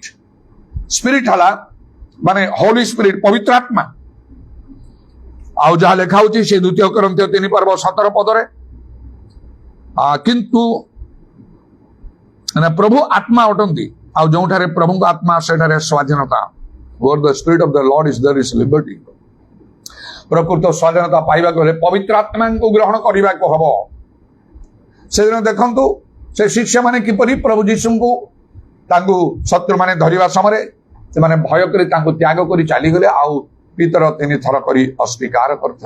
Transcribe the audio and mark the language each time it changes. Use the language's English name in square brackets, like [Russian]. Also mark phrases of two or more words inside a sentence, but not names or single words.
[Odia] ସ୍ପିରିଟ ହେଲା ମାନେ [English] holy spirit, [Odia] ପବିତ୍ର ଆତ୍ମା। ଆଉ ଯାହା ଲେଖା ହଉଛି ସେ 2 Corinthians 3 ପର୍ବ 17 ପଦରେ, କିନ୍ତୁ ପ୍ରଭୁ ଆତ୍ମା ଅଟନ୍ତି, ଆଉ ଯୋଉଠାରେ ପ୍ରଭୁଙ୍କ ଆତ୍ମା ସେଠାରେ ସ୍ୱାଧୀନତା। [English] Where the spirit of the Lord is, there is liberty. [Odia] ପ୍ରକୃତ ସ୍ୱାଧୀନତା ପାଇବାକୁ ହେଲେ ପବିତ୍ର ଆତ୍ମାଙ୍କୁ ଗ୍ରହଣ କରିବାକୁ ହବ। ସେଦିନ ଦେଖନ୍ତୁ ସେ ଶିଷ୍ୟମାନେ କିପରି ପ୍ରଭୁ ଯୀଶୁଙ୍କୁ ତାଙ୍କୁ ଶତ୍ରୁମାନେ ଧରିବା ସମୟରେ ସେମାନେ ଭୟ କରି ତାଙ୍କୁ ତ୍ୟାଗ କରି ଚାଲିଗଲେ, ଆଉ ପିତର 3 ଥର କରି ଅସ୍ୱୀକାର କରିଥିଲେ।